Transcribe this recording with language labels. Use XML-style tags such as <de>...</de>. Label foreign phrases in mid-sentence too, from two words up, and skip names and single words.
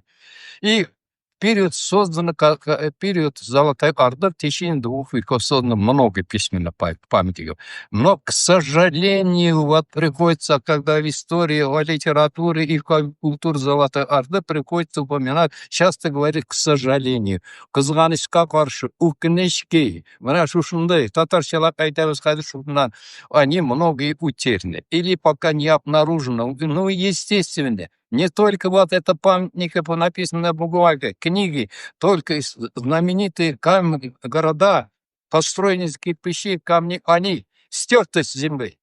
<ru>И период создано, период Золотой Орды, в течение 2 веков создано много письменных памятников. Но, к сожалению, вот приходится, когда в истории, о литературе и культуре Золотой Орды приходится упоминать, часто говорит, к сожалению.</ru> <tt>Кызганычка каршы,</tt> <kk>өкінішке, мына шушындай,</kk> <tt>татарчалап айтабыз</tt> <kk>қазір шушундан,</kk> <ru>они многие утеряны. Или пока не обнаружено. Ну, естественно, не только вот это памятники, написанные бумагой, книги, только знаменитые города, построенные из кирпичей, камней, они стерты с земли.</ru>